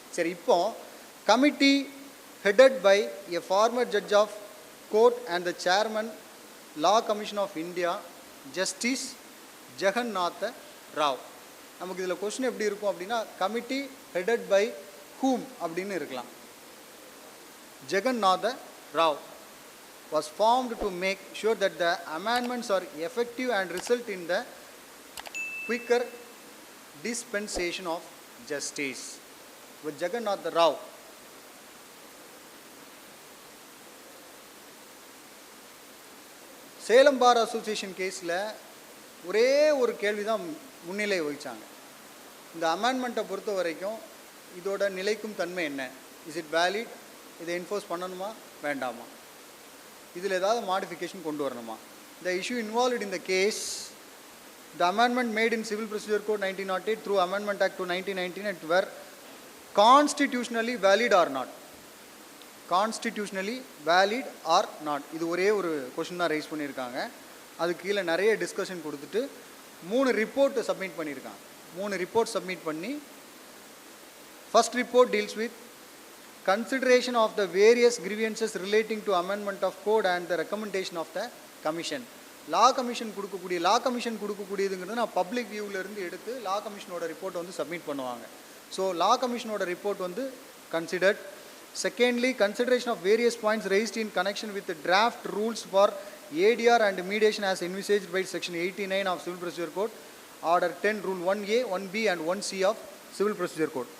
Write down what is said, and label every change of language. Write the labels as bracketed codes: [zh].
[ta] சரி, இப்போ [en] Committee headed by a former judge of court and the chairman law commission of India justice Jagannatha Rao. [ta] நமக்கு இதில் question எப்படி இருக்கும் அப்படின்னா [en] committee headed by whom [ta] அப்படின்னு இருக்கலாம். [en] Jagannatha Rao was formed to make sure that the amendments are effective and result in the quicker dispensation of justice. [ta] With Jagannatha Rao Salem bar association கேஸில் ஒரே ஒரு கேள்வி தான் முன்னிலை வகித்தாங்க. இந்த அமெண்ட்மெண்ட்டை பொறுத்த வரைக்கும் இதோட நிலைக்கும் தன்மை என்ன, [en] is it valid, [ta] இதை என்ஃபோர்ஸ் பண்ணணுமா வேண்டாமா, இதில் ஏதாவது மாடிஃபிகேஷன் கொண்டு வரணுமா. [en] The issue involved in the case the amendment made in civil procedure code 1908 through amendment act 1919 it were constitutionally valid or not. Constitutionally valid or not, [ta] இது ஒரே ஒரு கொஷின் தான் ரைஸ் பண்ணியிருக்காங்க. அது கீழே நிறைய டிஸ்கஷன் கொடுத்துட்டு 3 ரிப்போர்ட் சப்மிட் பண்ணியிருக்காங்க. 3 ரிப்போர்ட் சப்மிட் பண்ணி [en] First report deals with consideration of the various grievances relating to amendment of code and the recommendation of the commission. [ta] Law commission கொடுக்கக்கூடியதுங்கிறது நான் பப்ளிக் வியூவிலேருந்து எடுத்து லா கமிஷனோட ரிப்போர்ட் வந்து சப்மிட் பண்ணுவாங்க. ஸோ லா கமிஷனோட report வந்து considered. [en] Secondly, consideration of various points raised in connection with the draft rules for ADR and mediation as envisaged by section 89 of Civil Procedure Code, Order 10, Rule 1A, 1B and 1C of Civil Procedure Code.